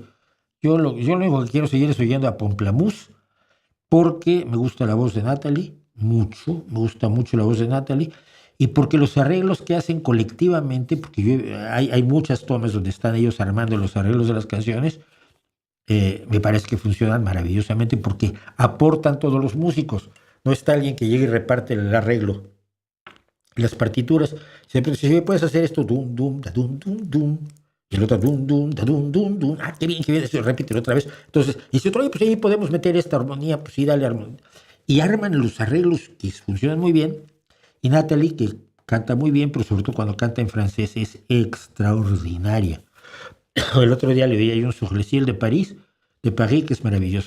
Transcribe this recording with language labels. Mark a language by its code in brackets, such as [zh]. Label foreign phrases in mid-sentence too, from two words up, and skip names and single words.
[es] Yo lo único que quiero seguir es oyendo a Pomplamoose, porque me gusta la voz de Natalie, mucho, me gusta mucho la voz de Natalie, y porque los arreglos que hacen colectivamente, porque hay muchas tomas donde están ellos armando los arreglos de las canciones, me parece que funcionan maravillosamente porque aportan todos los músicos. No está alguien que llegue y reparte el arreglo. Las partituras, siempre si puedes hacer esto, dum, dum, da, dum, dum, dum, y el otro, dum, dum, da, dum, dum, dum, qué bien, eso, repítelo otra vez. Entonces, y si otro, pues ahí podemos meter esta armonía, pues sí, dale armonía. Y arman los arreglos que funcionan muy bien. Y Natalie, que canta muy bien, pero sobre todo cuando canta en francés, es extraordinaria. El otro día le oí ahí un Sourleciel de París, que es maravilloso.